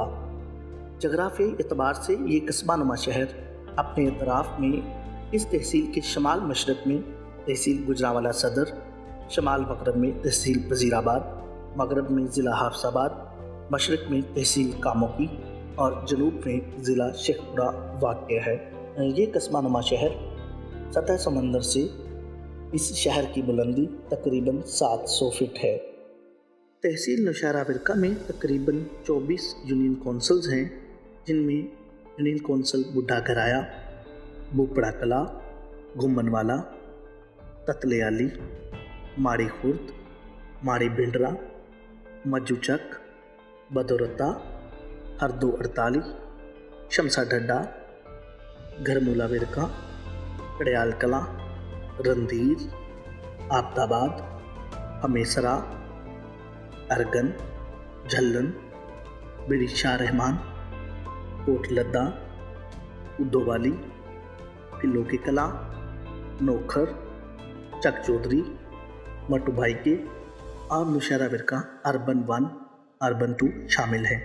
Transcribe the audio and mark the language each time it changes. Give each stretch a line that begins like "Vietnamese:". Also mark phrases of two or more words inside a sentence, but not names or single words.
Urdu: جغرافیائی اعتبار سے یہ قصبہ نما شہر اپنے اطراف میں اس تحصیل کے شمال مشرق میں تحصیل گوجرانوالہ صدر، شمال مغرب میں تحصیل وزیرآباد، مغرب میں ضلع حافظ آباد، مشرق میں تحصیل کاموکی اور جنوب میں ضلع شیخوپورہ واقع ہے. یہ قصبہ نما شہر سطح سمندر سے اس شہر کی بلندی تقریباً 700 فٹ ہے۔ تحصیل نوشہرہ ورکہ میں تقریباً 24 یونین کونسلز ہیں، جن میں یونین کونسل بڈھا گرایا، بوپڑا کلا، گھمن والا، تتلیالی، ماڑی خورد، ماڑی بھنڈرا، مجو چک، بدورتا، ہردو اڑتالی، شمسا ڈھڈا، گھرمولا ورکہ، کڑیال کلا، رندیر، آبد آباد، ہمیسرا، ارگن، جھلن، بڑی شاہ رحمان، کوٹ لدہ، ادو والی، پلو کی کلا، نوکھر، چک چودھری، مٹو بھائی کے اور نوشہرہ ورکہ اربن 1 اربن 2 شامل ہیں۔